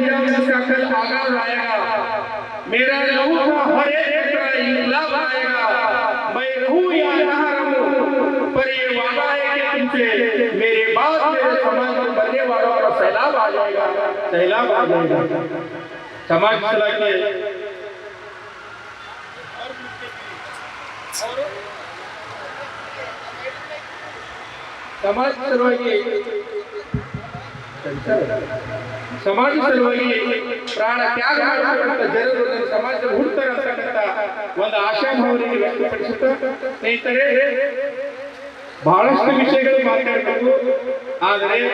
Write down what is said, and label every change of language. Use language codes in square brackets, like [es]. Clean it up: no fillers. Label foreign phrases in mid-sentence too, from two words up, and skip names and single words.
[hi] मेरा लहू का हर एक इंकलाब आएगा, मैं रहूं या ना रहूं, पर ये वादा है कि तुमसे मेरे बाद मेरे समाज में बनने वालों का सैलाब आ जाएगा, सैलाब आ जाएगा। समाज चला के [kn] समाज ಸಲುವಾಗಿ ಪ್ರಾಣ ತ್ಯಾಗ ಮಾಡತಕ್ಕಂಥ ಜನರು ಸಮಾಜದಲ್ಲಿ ಹುಡ್ತಾರೆ ಅಂತಕ್ಕಂಥ ಒಂದು ಆಶಾಭಾವನೆಗೆ ವ್ಯಕ್ತಪಡಿಸುತ್ತಾ ಸ್ನೇಹಿತರೆ, ಬಹಳಷ್ಟು ವಿಷಯಗಳು ಮಾತಾಡಬೇಕು, ಆದರೆ